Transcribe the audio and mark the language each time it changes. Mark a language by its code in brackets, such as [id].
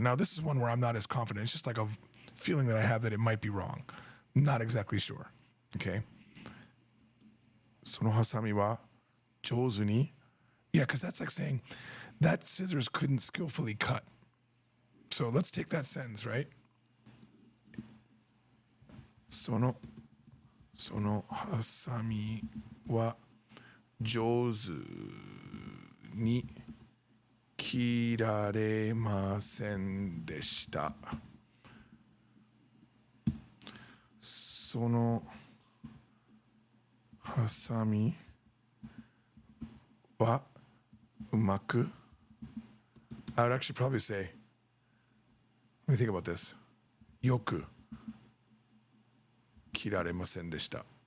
[en] Now this is one where I'm not as confident. It's just like a feeling that I have that it might be wrong. I'm not exactly sure. Okay. [ja] Sono hasami wa jouzu ni. [en] Yeah, because that's like saying that scissors couldn't skillfully cut. So let's take that sentence, right? [ja] そのハサミは上手に切られませんでした。そのハサミはうまく [en] I would actually probably say, let me think about this. [ja] よく切られませんでした。